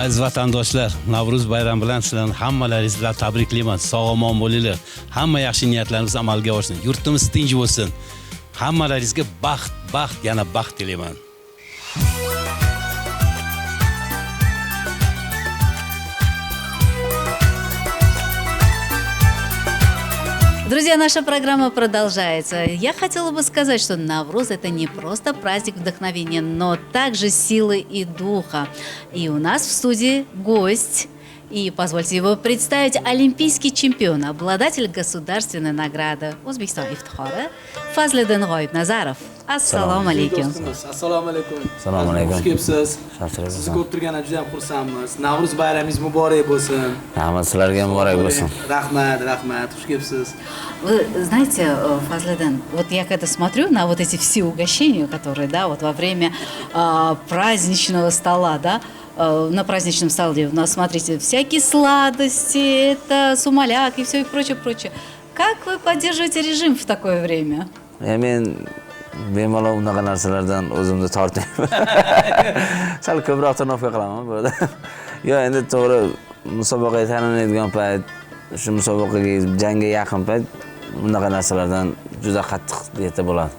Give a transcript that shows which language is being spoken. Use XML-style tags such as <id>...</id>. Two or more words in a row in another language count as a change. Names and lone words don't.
<uz>vatandoshlar, Navruz bayrami bilan sizlarni hammalaringiz bilan tabriklayman. Sog'-omon bo'linglar. Hamma yaxshi niyatlarimiz amalga oshsin. Yurtimiz tinch bo'lsin. Hammalaringizga baxt, yana baxt tilayman.</uz> <ru>Друзья, наша программа продолжается. Я хотела бы сказать, что Навруз – это не просто праздник вдохновения, но также силы и духа. И у нас в студии гость. И позвольте его представить: олимпийский чемпион, обладатель государственной награды O'zbekiston iftixori Fazliddin G'oibnazarov.</ru> <uz>Assalomu alaykum. Assalomu alaykum. Assalomu alaykum. Xush kelibsiz. Sizni ko'p turganidan juda ham xursandmiz. Navruz bayramingiz muborak bo'lsin. Rahmat, sizlarga muborak bo'lsin. Rahmat. Xush kelibsiz.</uz> <ru>Вы знаете, Фазлидин, вот я когда смотрю на вот эти все угощения, которые, да, вот во время праздничного стола, да, на праздничном столе у нас, смотрите, всякие сладости, это сумаляк и все и прочее. Как вы поддерживаете режим в такое время?</ru> <uz>Men bemalol unaqa narsalardan o'zimni tortmayman. Sal ko'proq tanoqqa qilaman bu yerda. Yo, endi to'g'ri musobaqaga tayyorlanadigan payt, shu musobaqaga jangga yaqin payt bunaqa narsalardan juda qattiq diyeta bo'ladi.</uz>